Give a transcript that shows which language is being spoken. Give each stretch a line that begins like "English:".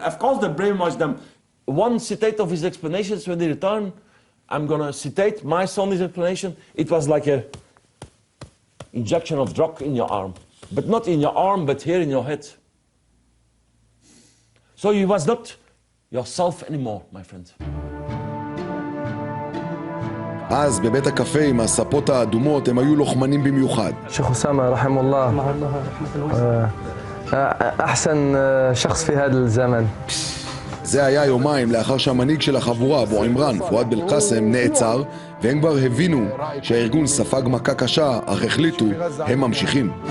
English: Of course they brainwash them. One citate of his explanations when they return, I'm going to citate my son's explanation. It was like a injection of drug in your arm. But not in your arm, but here in your head. So you was not yourself anymore, my friend.
Hebrew: אז בבית הקפה עם הספות האדומות הם היו לוחמנים במיוחד.
Arabic: شيخ أسامة رحمه الله أحسن شخص في هذا الزمن.
Hebrew: זה היה יומיים לאחר שהמנהיג של החבורה, אבו עמרן, פואד בלקאסם, נעצר, והם כבר הבינו שהארגון ספג מכה קשה, אך החליטו, הם ממשיכים.